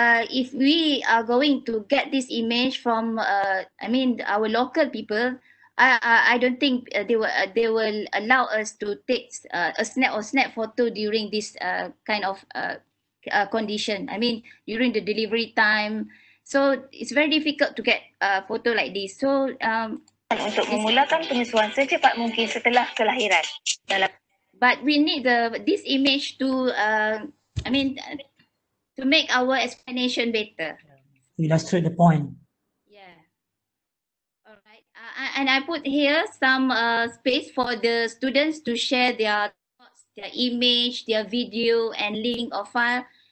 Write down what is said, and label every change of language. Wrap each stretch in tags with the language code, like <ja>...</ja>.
<en>If we are going to get this image from, our local people, I don't think they will allow us to take a snap photo during this kind of condition. I mean, during the delivery time. So it's very difficult to get a photo like this.</en> <ms>So untuk memulakan penyusuan secepat mungkin setelah kelahiran.</ms> <en>But we need this image to to make our explanation better. Illustrate the point. Yeah. All right. And I put here some space for the students to share their thoughts, their image, their video, and link or file.</en>